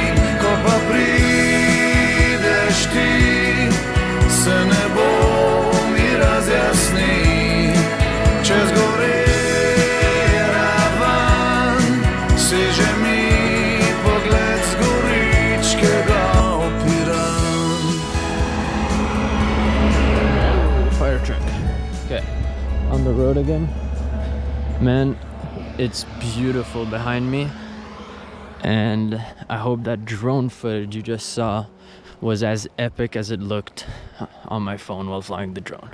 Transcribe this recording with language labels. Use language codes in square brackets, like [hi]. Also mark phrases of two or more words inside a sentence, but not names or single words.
[sl] Ko pa prideš ti, se nebo mi razjasni, čez gore ravan, seže mi pogled z goričkega opiran. [en] Fire truck. Okay, on the road again. Man, it's beautiful behind me, and I hope that drone footage you just saw was as epic as it looked on my phone while flying the drone.